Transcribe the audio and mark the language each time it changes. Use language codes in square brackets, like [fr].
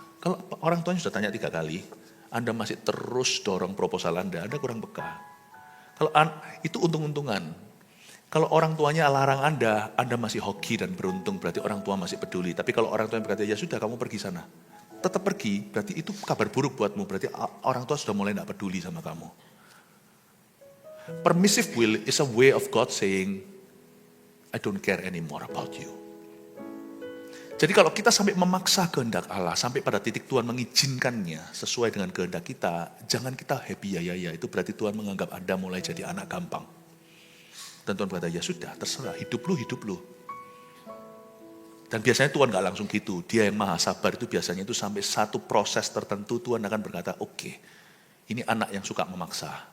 [id] Kalau orang tuanya sudah tanya 3 kali, Anda masih terus dorong proposal Anda kurang peka. Kalau itu untung-untungan. Kalau orang tuanya larang Anda masih hoki dan beruntung, berarti orang tua masih peduli. Tapi kalau orang tua yang berkata, ya sudah kamu pergi sana. Tetap pergi, berarti itu kabar buruk buatmu. Berarti orang tua sudah mulai tidak peduli sama kamu. [en] Permissive will is a way of God saying, I don't care anymore about you. [id] Jadi kalau kita sampai memaksa kehendak Allah, sampai pada titik Tuhan mengizinkannya sesuai dengan kehendak kita, jangan kita happy ya. Itu berarti Tuhan menganggap Anda mulai jadi anak gampang. Dan Tuhan berkata, ya sudah, terserah, hidup lu. Dan biasanya Tuhan gak langsung gitu. Dia yang maha sabar itu biasanya itu sampai satu proses tertentu Tuhan akan berkata, oke, ini anak yang suka memaksa.